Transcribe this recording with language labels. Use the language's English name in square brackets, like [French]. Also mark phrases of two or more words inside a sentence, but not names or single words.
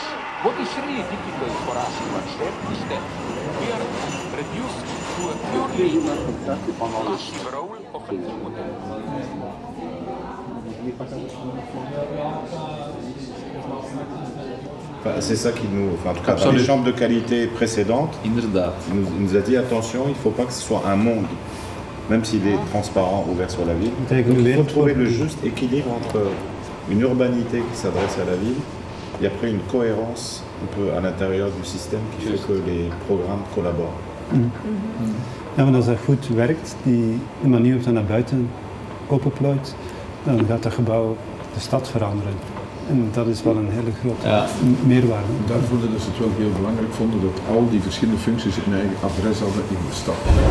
[English] What is really difficult for us to accept is that we are reduced to a purely passive role of a model. [French] C'est ça qui nous... Enfin, en tout cas, dans les chambres de qualité précédentes, il nous a dit attention, il ne faut pas que ce soit un monde, même s'il est transparent, ouvert sur la ville. Donc, il faut trouver le juste équilibre entre une urbanité qui s'adresse à la ville et après une cohérence un peu à l'intérieur du système qui fait que les programmes collaborent. [Dutch] Ja, maar als dat goed werkt, de manier waarop dat naar buiten openplooit, dan gaat dat gebouw de stad veranderen. En dat is wel een hele grote meerwaarde. Daarvoor dat ze het wel heel belangrijk vonden dat al die verschillende functies een eigen adres hadden in de stad.